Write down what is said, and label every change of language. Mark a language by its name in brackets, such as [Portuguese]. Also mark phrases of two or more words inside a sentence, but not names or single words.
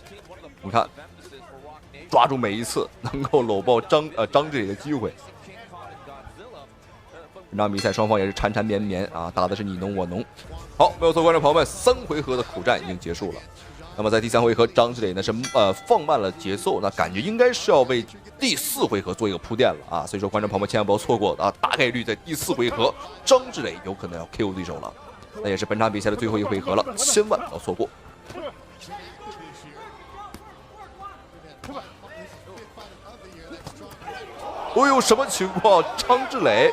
[Chinese] 你看，抓住每一次能够搂抱张志磊的机会。本场比赛双方也是缠缠绵绵啊，打的是你侬我侬。好，没有错，观众朋友们，3回合的苦战已经结束了。那麼在第3回合，張志磊呢是放慢了節奏，那感覺應該是要為第4回合做一個鋪墊了啊。所以說，觀眾朋友們千萬不要錯過啊，大概率在第4回合，張志磊有可能要 KO 對手了。那也是本場比賽的最後一回合了，千萬不要錯過。哦呦，什麼情況？張志磊。